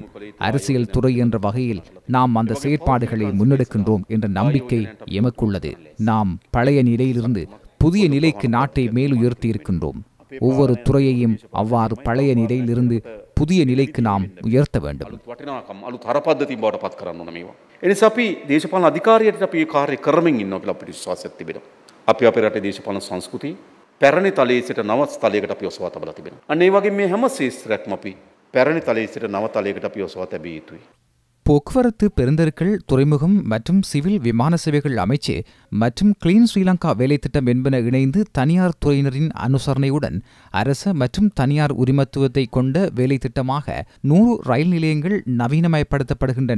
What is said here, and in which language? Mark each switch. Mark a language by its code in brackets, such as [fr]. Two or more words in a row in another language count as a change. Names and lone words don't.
[ta] அரசியல் துறை என்ற வகையில் நாம் அந்த செயற்பாடுகளை முன்னெடுக்கின்றோம் என்ற நம்பிக்கை எமக்குள்ளது. நாம் பழைய நிலையிலிருந்து புதிய நிலைக்கு நாட்டை மேலுயர்த்தி இருக்கின்றோம். ஒவ்வொரு துறையையும் அவ்வாறு பழைய நிலையிலிருந்து புதிய நிலைக்கு நாம் உயர்த்த வேண்டும். [si] පැරණි තලයේ සිට නව තලයකට අපි ඔසවා තබලා තිබෙනවා. අන්න ඒ වගේ මේ හැම ශේෂ්ත්‍රයක්ම අපි පැරණි තලයේ සිට නව තලයකට අපි ඔසවා තැබිය යුතුයි. [ta] போக்குவரத்து பெருந்தெருக்கள், துறைமுகம் மற்றும் சிவில் விமான சேவைகள் அமைச்சு மற்றும் கிளீன் ஸ்ரீலங்கா வேலைத்திட்டம் என்பன இணைந்து தனியார் துறையினரின் அனுசரணையுடன் அரச மற்றும் தனியார் உரிமத்துவத்தை கொண்ட வேலைத்திட்டமாக 100 ரயில் நிலையங்கள் நவீனமயப்படுத்தப்படுகின்றன.